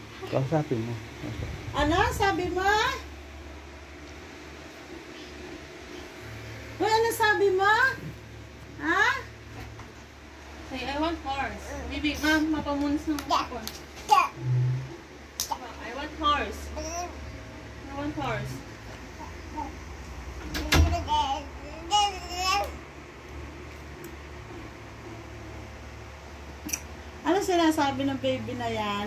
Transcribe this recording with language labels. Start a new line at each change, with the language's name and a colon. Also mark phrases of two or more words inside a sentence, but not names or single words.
Filipino: Kausapin mo. Ano? Sabi mo? Uy, ano sabi mo? Ha?
English: Say, I want horse.
Filipino: Bibi, ma'am, mapamunas ng kapon.
English: I want horse. I want horse.
Filipino: Ano sinasabi ng baby na yan?